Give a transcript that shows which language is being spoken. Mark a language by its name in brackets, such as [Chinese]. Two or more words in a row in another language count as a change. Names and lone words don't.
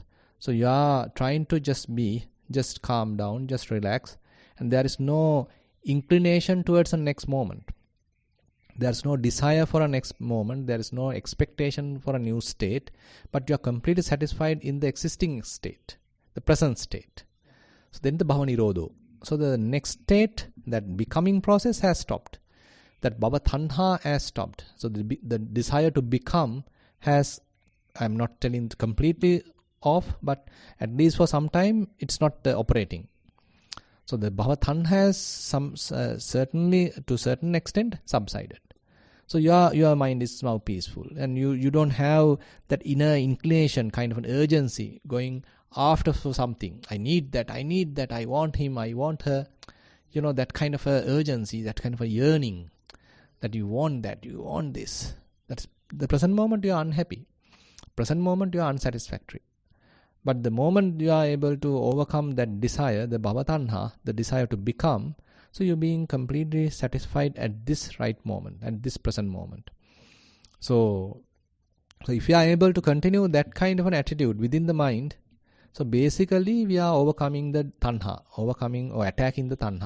[English] So you are trying to just be, just calm down, just relax, and there is no inclination towards the next moment. There is no desire for a next moment. There is no expectation for a new state, but you are completely satisfied in the existing state, the present state. So then the [Pali] bhava nirodho. [English] So the next state, that becoming process, has stopped. That [Pali] bhava tanha [English] has stopped. So the desire to become has, I'm not telling completely off, but at least for some time it's not operating. So the [Pali] bhava tanha [English] has certainly to a certain extent subsided. So your mind is now peaceful, and you don't have that inner inclination, kind of an urgency going after for something. I need that, I want him, I want her. That kind of a urgency, that kind of a yearning, that you want that, you want this. That's the present moment you are unhappy. Present moment you are unsatisfactory. But the moment you are able to overcome that desire, the [Pali] bhava tanha, [English] the desire to become, so you're being completely satisfied at this right moment, at this present moment. So if you are able to continue that kind of an attitude within the mind, so basically we are overcoming the tanha, overcoming or attacking the tanha.